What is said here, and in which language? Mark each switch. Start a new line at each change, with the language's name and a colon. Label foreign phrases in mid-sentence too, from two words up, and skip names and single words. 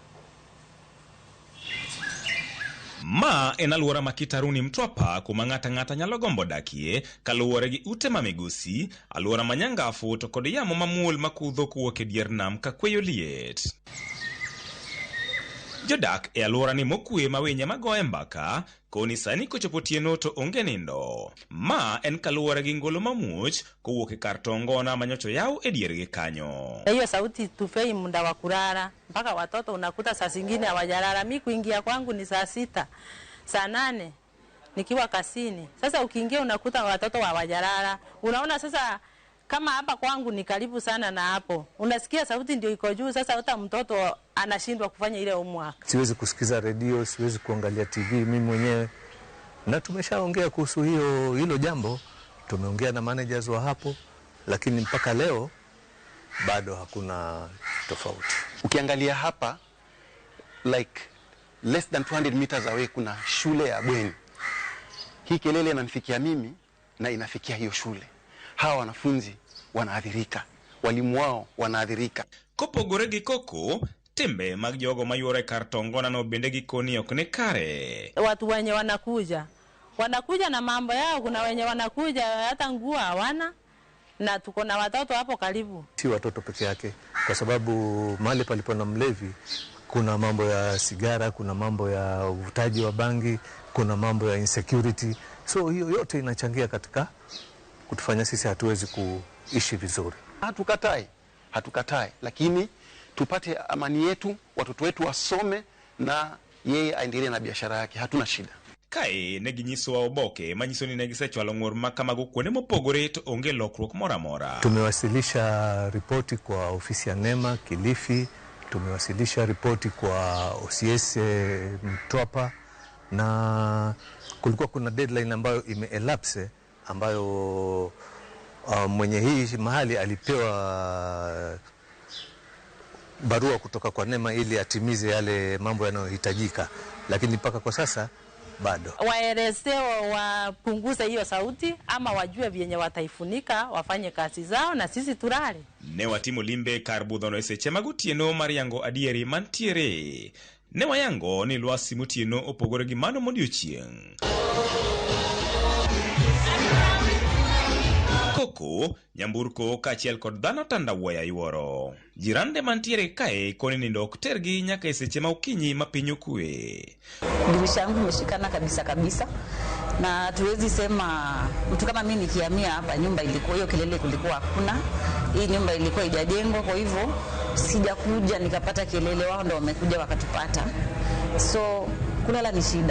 Luo (Kenya and Tanzania): Ma en alwora ma Kitaruni Mtwapa kuma ng'ata nyalo gombo dakie kaluwore gi ute ma migosi, alwora ma nyangafu to kod yamo mamuol makudho kowuok e dier nam ka kweyo liet. Jodak e alwora ni mokwe mawinja magoye mbaka koni sani kochopo tieno to onge nindo. Ma en kaluwore gi ngolo mamuoch kowuok e kar tongona manyocho yaw e diergi kanyo.
Swahili: Hiyo sauti tufei muda wa kulala mpaka watoto unakuta saa zingine hawajalala. Mimi kuingia kwangu ni saa 6, saa 8 nikiwa kasini. Sasa ukiingia unakuta watoto hawajalala. Unaona sasa kama hapa kwangu ni karibu sana na hapo. Unasikia sauti ndio iko juu, sasa hata mtoto anashindwa kufanya ile homework. Siwezi kusikiza radio, siwezi kuangalia TV mimi mwenyewe. Na tumeshaongea kuhusu hilo jambo, tumeongea na managers wa hapo, lakini mpaka leo bado hakuna tofauti. Ukiangalia hapa
English: like less than 200 meters away
Swahili: kuna shule ya bweni. Hii kelele inanifikia mimi na inafikia hiyo shule. Hawa wanafunzi wanaadhirika, walimu wao wanaadhirika.
Luo (Kenya and Tanzania): Kopogore gi Koko, tembe mag jogo mayuore kar tongona no bende gikoni ok ne kare.
Swahili: Watu wenye wanakuja na mambo yao, kuna wenye wanakuja hata nguo hawana, na tuko na watoto hapo karibu. Si watoto peke yake, kwa sababu mahali palipo na mlevi kuna mambo ya sigara, kuna mambo ya uvutaji wa bangi, kuna mambo ya insecurity. So hiyo yote inachangia katika kutufanya sisi hatuwezi kuishi vizuri. Hatukatai, lakini tupate amani yetu, watoto wetu wasome na yeye aendelee na biashara yake, hatuna shida.
Luo (Kenya and Tanzania): Kae neginyiso wa oboke manyiso ni negisechwalo ng'ur makamago kuonde mopogore to onge lokruok mora mora.
Swahili: Tumewasilisha ripoti kwa ofisi ya NEMA Kilifi, tumewasilisha ripoti kwa OCS Mtwapa, na kulikuwa kuna deadline ambayo imeelapse ambayo mwenye hii mahali alipewa barua kutoka kwa NEMA ili atimize yale mambo yanayohitajika, lakini mpaka kwa sasa bado. Waelezeo wapunguze hiyo sauti ama wajue vyenye wataifunika, wafanye kazi zao na sisi tulale.
Luo (Kenya and Tanzania): Ne watimo limbe karbudhono eseche magutieno mariango adieri mantiere. Ne wayango ni lwasi mutieno opogore gi mano modiochieng'. Koko, nyamburko kaachiel kod dhano tandawuoya yuoro. Jirande mantiere kae koni nindo ok tergi nyaka e seche ma okinyi ma piny okue.
Swahili: Dirisha yangu imeshikana kabisa na tuwezi sema mtu kama mimi nikihamia hapa nyumba ilikuwa hiyo kelele kulikuwa hakuna. Hii nyumba ilikuwa haijajengwa, kwa hivyo sijakuja nikapata kelele, wao ndio wamekuja wakatupata. So kulala ni shida.